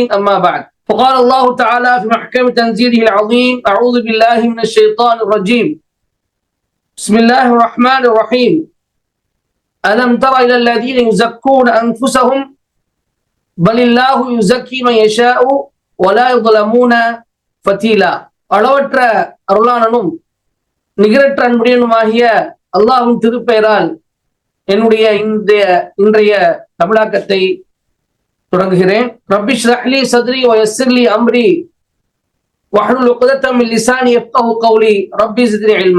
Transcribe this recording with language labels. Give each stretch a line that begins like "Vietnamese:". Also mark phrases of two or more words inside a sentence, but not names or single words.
Arabic: أما بعد، فقال الله تعالى في محكم تنزيله العظيم: أعوذ بالله من الشيطان الرجيم. بسم الله الرحمن الرحيم. ألم تر إلى الذين يزكون أنفسهم بل الله يزكي من يشاء ولا يظلمون فتيلا.
Tamil: அளவற்ற அருளாளனும் நிகரற்ற அன்புடையனுமாகிய அல்லாஹ்வின் திருப்பெயரால் என்னுடைய இன்றைய தமிழாக்கத்தை தொடங்குகிறேன்.
Arabic: رب اشرح لي صدري و يسر لي أمري واحلل عقدة من لساني يفقهوا قولي رب زدني علما.